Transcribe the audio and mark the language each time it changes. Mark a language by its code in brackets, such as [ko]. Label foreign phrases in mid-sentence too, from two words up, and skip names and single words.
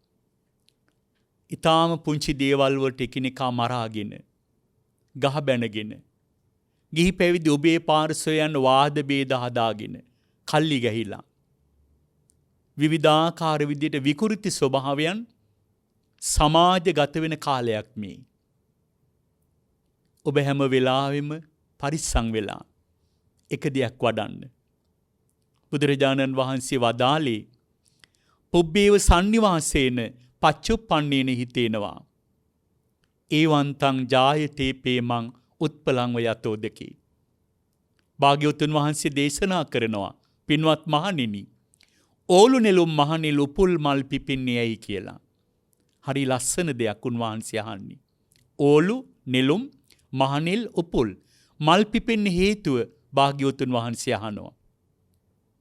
[si] ඊටාම පුංචි දේවල් වලට එකිනෙකා මරාගෙන ගහ බැනගෙන ගිහි පැවිදි ඔබේ පාර්ශ්වයන් වාද ભેද හදාගෙන කල්ලි ගැහිලා විවිධාකාර විදිහට විකෘති ස්වභාවයන් සමාජගත වෙන කාලයක් මේ. ඔබ හැම වෙලාවෙම පරිස්සම් වෙලා එක දෙයක් වඩන්න. බුදුරජාණන් වහන්සේ වදාළේ [pi] පුබ්බේව සන්නිවාසේන පච්චුප්පන්නේන හිතේනවා. ඒවන්තං ජායතේ පේමං උත්පලං යතෝ දෙකේ. [si] භාග්‍යවතුන් වහන්සේ දේශනා කරනවා පින්වත් මහණෙනි ඕලු නෙළුම් මහණෙල් උපුල් මල් පිපින්නේ ඇයි කියලා. හරි ලස්සන දෙයක් උන්වහන්සේ අහන්නේ. ඕලු නෙළුම් මහණෙල් උපුල් මල් පිපෙන්න හේතුව භාග්‍යවතුන් වහන්සේ අහනවා.